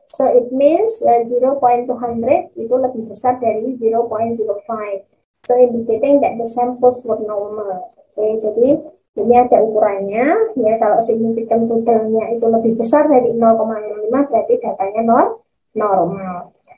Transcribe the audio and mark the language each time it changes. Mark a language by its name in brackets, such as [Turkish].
[English] So it means [Indonesian] 0.200 itu lebih besar dari 0.05. [English] So indicating that the samples were normal. [Indonesian] Jadi ini ada ukurannya, kalau significant to tell-nya itu lebih besar dari 0,05 berarti datanya normal.